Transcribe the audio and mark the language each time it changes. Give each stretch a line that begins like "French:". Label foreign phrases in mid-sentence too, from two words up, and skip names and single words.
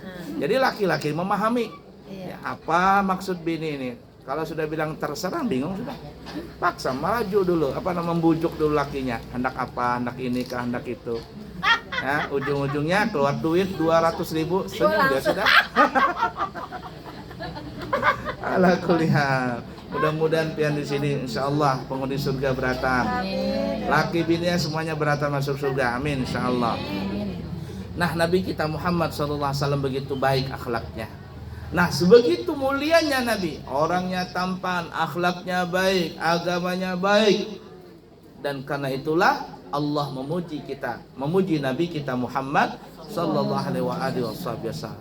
Indonesian: Jadi laki-laki memahami apa maksud bini ini. Kalau sudah bilang terserah, bingung sudah. Paksa, melaju dulu, membujuk dulu lakinya. Hendak apa, hendak ini kah, hendak itu. Ya, ujung-ujungnya keluar duit 200.000, senyum dia sudah.
Arabic: Ala kulli hal.
Indonesian: Mudah-mudahan pian di sini insyaallah penghuni surga beratan. Laki bininya semuanya beratan masuk surga. Amin insyaallah. Nah, Nabi kita Muhammad
Arabic: sallallahu alaihi wasallam
Indonesian: begitu baik akhlaknya. Nah, sebegitu mulianya Nabi, orangnya tampan, akhlaknya baik, agamanya baik. Dan karena itulah Allah memuji Nabi kita Muhammad
Arabic: sallallahu alaihi wasallam.